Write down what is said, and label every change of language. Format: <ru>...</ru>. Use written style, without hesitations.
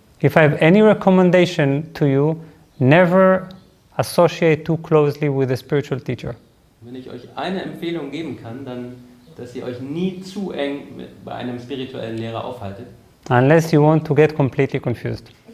<en>If I have any recommendation to you, never associate too closely with a spiritual teacher.</en> <de>Wenn ich euch eine Empfehlung geben kann, dann, dass ihr euch nie zu eng bei einem spirituellen Lehrer aufhaltet.</de> <en>Unless you want to get completely confused.</en>